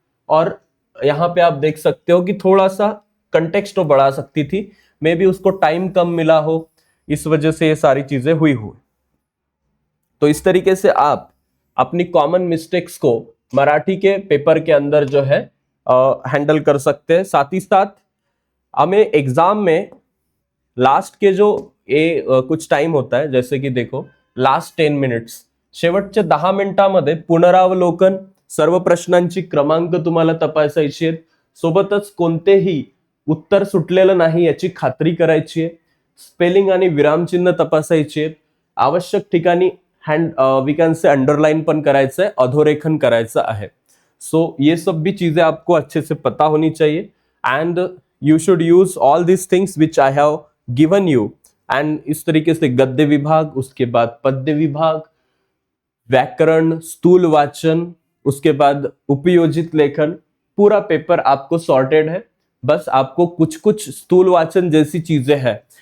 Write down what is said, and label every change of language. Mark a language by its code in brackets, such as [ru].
[hi] और यहाँ पे आप देख सकते हो कि थोड़ा सा कंटेक्स्ट तो बढ़ा सकती थी, मे बी उसको टाइम कम मिला हो, इस वजह से ये सारी चीजें हुई। तो इस तरीके से आप अपनी कॉमन मिस्टेक्स को मराठी के पेपर के अंदर जो है हैंडल कर सकते हैं। साथ ही साथ हमें एग्जाम में लास्ट के जो कुछ टाइम होता है, जैसे कि देखो लास्ट 10 मिनिट्स, [mr] शेवटच्या 10 मिनिटांमध्ये पुनरावलोकन, सर्व प्रश्नांची क्रमांक तुम्हाला तपासायची आहेत, सोबतच कोणतेही उत्तर सुटलेलं नाही याची खात्री करायची आहे, स्पेलिंग आणि विरामचिन्ह तपासायची आहेत, आवश्यक ठिकाणी [en] we can say [mr] अंडरलाइन पण करायचं है, अधोरेखन करायचं आहे। [hi] सो ये सब भी चीजें आपको अच्छे से पता होनी चाहिए, [en] And you should use all this things which I have given you. [hi] And इस तरीके से गद्य विभाग, उसके बाद पद्य विभाग, व्याकरण, स्थूल वाचन, उसके बाद उपयोजित लेखन, पूरा पेपर आपको सॉर्टेड है। बस आपको कुछ कुछ स्थूल वाचन जैसी चीजें हैं